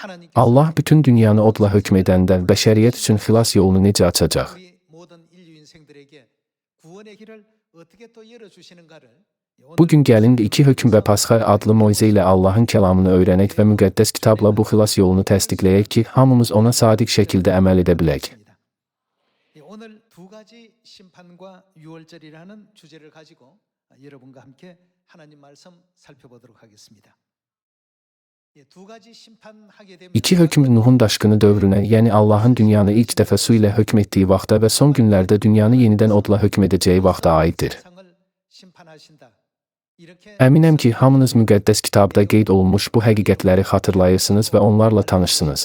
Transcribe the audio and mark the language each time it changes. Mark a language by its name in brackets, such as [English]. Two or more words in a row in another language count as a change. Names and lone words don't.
[Azerbaijani] Allah bütün dünyanı odla hökm edəndə bəşəriyyət üçün xilas yolunu necə açacaq? Bugün gəlin iki hökm və Pasxa adlı moizə ilə Allahın kəlamını öyrənək və müqəddəs kitabla bu xilas yolunu təsdiqləyək ki, hamımız ona sadiq şəkildə əməl edə bilək. [Korean] 오늘 두 가지 심판과 유월절이라는 주제를 가지고 여러분과 함께 하나님 말씀 살펴보도록 하겠습니다. [Azerbaijani] İki hökm Nuhun daşqını dövrünə, yəni Allahın dünyanı ilk dəfə su ilə hökm etdiyi vaxta və son günlərdə dünyanı yenidən odla hökm edəcəyi vaxta aiddir. Əminəm ki, hamınız müqəddəs kitabda qeyd olunmuş bu həqiqətləri xatırlayırsınız və onlarla tanışsınız.